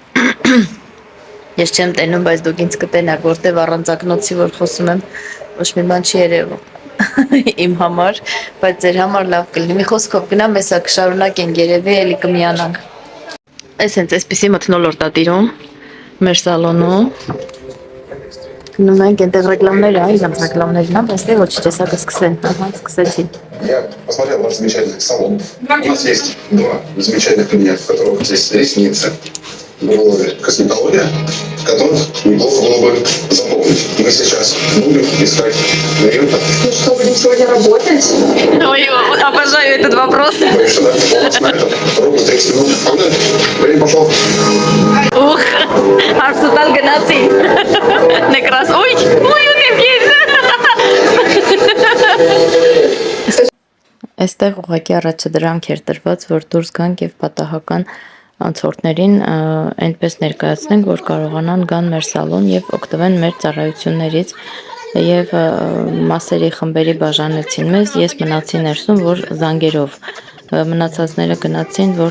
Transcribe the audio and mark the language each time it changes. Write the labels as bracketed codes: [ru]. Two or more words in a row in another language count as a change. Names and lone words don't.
[hy] Ես չեմ տենում, բայց դուք ինձ կտենաք, որտեվ առանց ակնոցի որ խոսում եմ, ոչ մի բան չի երևում իմ համար, բայց ձեր համար լավ կլինի։ Մի խոսքով գնամ, հեսա կշարունակենք երևի, էլի կմիանանք։ Այս հենց այսպիսի մթնոլորտ ա տիրում մեր սալոնում։ Գնում ենք, այնտեղ ռեկլամներ ա, իրանց ռեկլամներն ա, բայց դե ոչինչ, հեսա կսկսեն, ահա, սկսեցին։ [ru] Я посмотрел ваш замечательный салон. У нас есть 2 замечательных кабинета, в которых здесь ресницы, брови, косметология, которых неплохо было бы заполнить. Мы сейчас будем искать клиента. Ну что, будем сегодня работать? Ой, обожаю этот вопрос. Боюсь, что да, у нас на это ровно 30 минут. Погнали. Время пошло. [hy] Ուխ, հարսուտալ գնացի։ Նկրաս, ոյ, ունեմ ես։ Այստեղ ուղղակի առաջադրանք էր տրված, որ դուրս գանք եւ պատահական անցորդներին այնպես ներկայացնենք, որ կարողանան գան մեր սալոն եւ օգտվեն մեր ծառայություններից եւ մասերի խմբերի բաժանեցին մեզ, ես մնացի ներսում, որ զանգերով մնացածները գնացին, որ